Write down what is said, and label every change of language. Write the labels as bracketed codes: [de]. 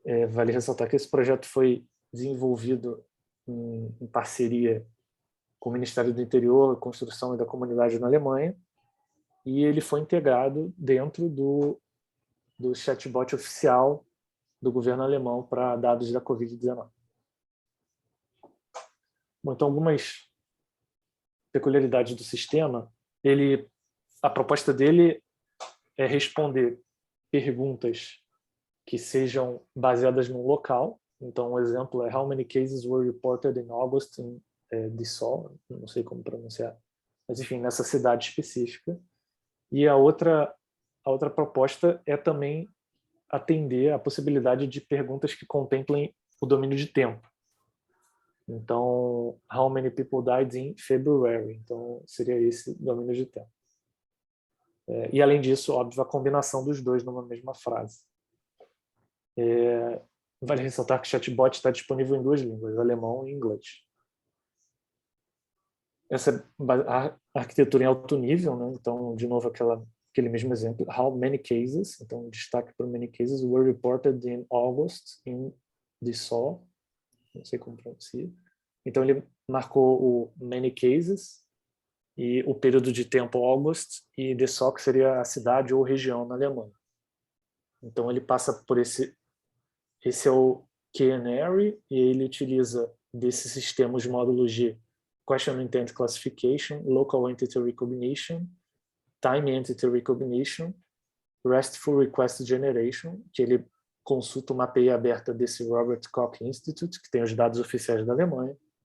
[pt] Vale ressaltar que esse projeto foi desenvolvido em parceria com o Ministério do Interior, Construção e da Comunidade na Alemanha, e ele foi integrado dentro do chatbot oficial do governo alemão para dados da Covid-19. Bom, então, algumas peculiaridades do sistema. A proposta dele é responder perguntas que sejam baseadas no local. Então, um exemplo é: [en] How many cases were reported in August in Dessau? [pt] Não sei como pronunciar, mas enfim, nessa cidade específica. E a outra proposta é também atender a possibilidade de perguntas que contemplem o domínio de tempo. Então, [en] how many people died in February? [pt] Então, seria esse domínio de tempo. E, além disso, óbvio, a combinação dos dois numa mesma frase. Vale ressaltar que o chatbot está disponível em 2 línguas, alemão e inglês. Essa arquitetura em alto nível, né? Então, de novo, aquele mesmo exemplo. [en] How many cases? [pt] Então, destaque para [en] many cases were reported in August in Dessau. [pt] Não sei como pronuncia. Então, ele marcou o many cases e o período de tempo August, e Dessau, que seria a cidade ou região na Alemanha. Então, ele passa por esse é o Canary, e ele utiliza desse sistema os módulos de Question Intent Classification, Local Entity Recognition, Time Entity Recognition, RESTful Request Generation, que ele consulta uma API aberta desse Robert Koch Institute, que tem os dados oficiais da Alemanha.